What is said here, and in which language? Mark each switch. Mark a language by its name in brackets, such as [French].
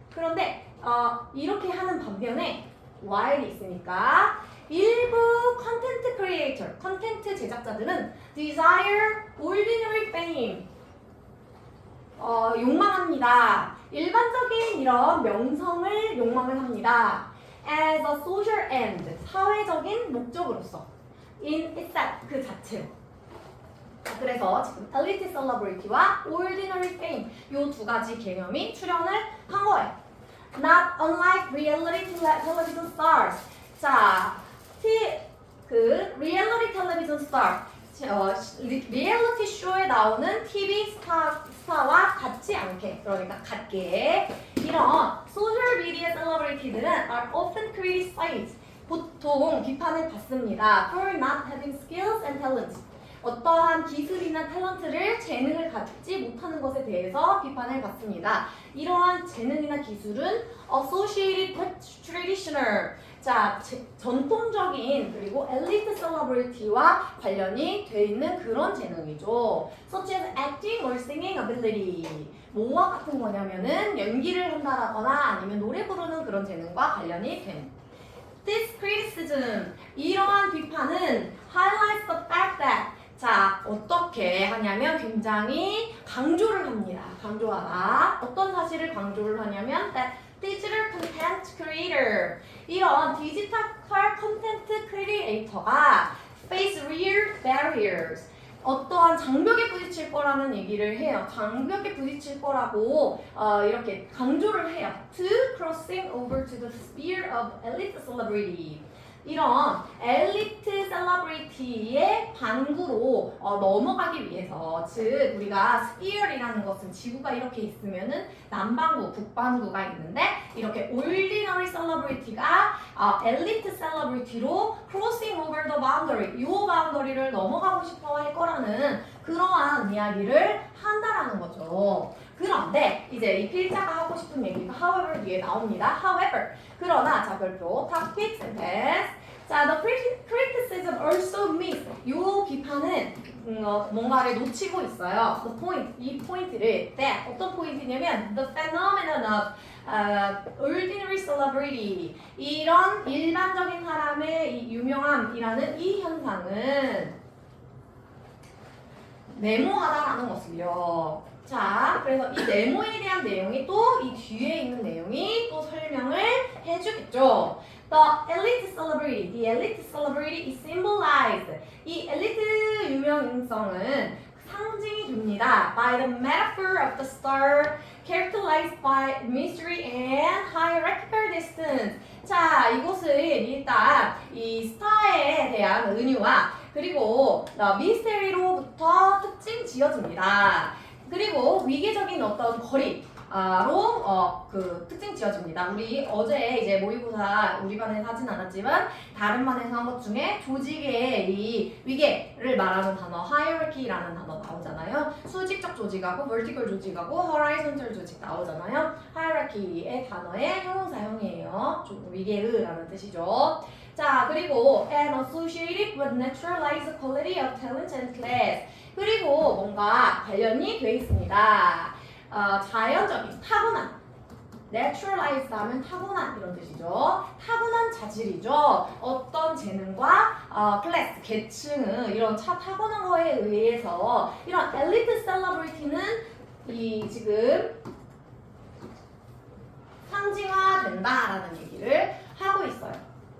[Korean] 그런데 이렇게 하는 반면에 while이 있으니까 일부 컨텐트 크리에이터, 컨텐트 제작자들은 [English] desire ordinary fame, [Korean] 욕망합니다. 일반적인 이런 명성을 욕망을 합니다. [English] as a social end, [Korean] 사회적인 목적으로서. [English] in itself, [Korean] 그 자체로. 그래서 지금 elite celebrity와 ordinary fame 이 두 가지 개념이 출현을 한 거예요. [English] Not unlike reality television stars. [Korean] 자, 그 reality television star, 리얼리티 쇼에 나오는 TV 스타와 같지 않게, 그러니까 같게 이런 소셜 미디어 셀러브리티들은 [English] are often criticized, [Korean] 보통 비판을 받습니다. [English] for not having skills and talents. [Korean] 어떠한 기술이나 탤런트를, 재능을 갖지 못하는 것에 대해서 비판을 받습니다. 이러한 재능이나 기술은 [English] associated with traditional, [Korean] 자, 전통적인 그리고 엘리트 셀러브리티와 관련이 돼 있는 그런 재능이죠. [English] such as acting or singing ability. [Korean] 뭐와 같은 거냐면은 연기를 한다거나 아니면 노래 부르는 그런 재능과 관련이 된. [English] This criticism, [Korean] 이러한 비판은 [English] highlights the fact that, [Korean] 자, 어떻게 하냐면 굉장히 강조를 합니다. 강조하다. 어떤 사실을 강조를 하냐면 that [English] digital content creator. [Korean] 이런 디지털 컨텐츠 크리에이터가 [English] face real barriers. [Korean] 어떠한 장벽에 부딪힐 거라는 얘기를 해요. 장벽에 부딪힐 거라고 이렇게 강조를 해요. [English] To crossing over to the sphere of elite celebrity. [Korean] 이런 엘리트 셀러브리티의 반구로 넘어가기 위해서, 즉 우리가 스피어이라는 것은 지구가 이렇게 있으면은 남반구, 북반구가 있는데 이렇게 올디너리 셀러브리티가 엘리트 셀러브리티로 [English] crossing over the boundary, [Korean] 이 바운더리를 넘어가고 싶어 할 거라는 그러한 이야기를 한다라는 거죠. 그런데 이제 이 필자가 하고 싶은 얘기가 however 뒤에 나옵니다. [English] However, [Korean] 그러나 자 별표 [English] topics and pens. [Korean] 자, [English] the criticism also means [Korean] 요 비판은 뭔가를 놓치고 있어요. [English] The point, [Korean] 이 포인트를 that 어떤 포인트냐면 [English] the phenomenon of ordinary celebrity, [Korean] 이런 일반적인 사람의 이 유명함이라는 이 현상은 네모하다라는 것을요. 자, 그래서 이 네모에 대한 내용이 또 이 뒤에 있는 내용이 또 설명을 해주겠죠. [English] The elite celebrity, the elite celebrity is symbolized. [Korean] 이 엘리트 유명성은 상징이 됩니다. [English] By the metaphor of the star, characterized by mystery and hierarchical distance. [Korean] 자, 이것은 일단 이 스타에 대한 은유와 그리고 미스테리로부터 특징 지어집니다. 그리고 위계적인 어떤 거리로 그 특징 지어집니다. 우리 어제 이제 모의고사 우리 반에서 하진 않았지만 다른 반에서 한 것 중에 조직의 이 위계를 말하는 단어 hierarchy라는 단어 나오잖아요. 수직적 조직하고 vertical 조직하고 horizontal 조직 나오잖아요. hierarchy의 단어의 형용사형이에요. 위계의라는 뜻이죠. 자, 그리고 [English] and associated with naturalized quality of talent and class. [Korean] 그리고 뭔가 관련이 돼 있습니다. 자연적인, 타고난, naturalized 하면 타고난 이런 뜻이죠. 타고난 자질이죠. 어떤 재능과 클래스, 계층은 이런 타고난 거에 의해서 이런 엘리트 셀러브리티는 이 지금 상징화된다라는 얘기를 하고 있어요.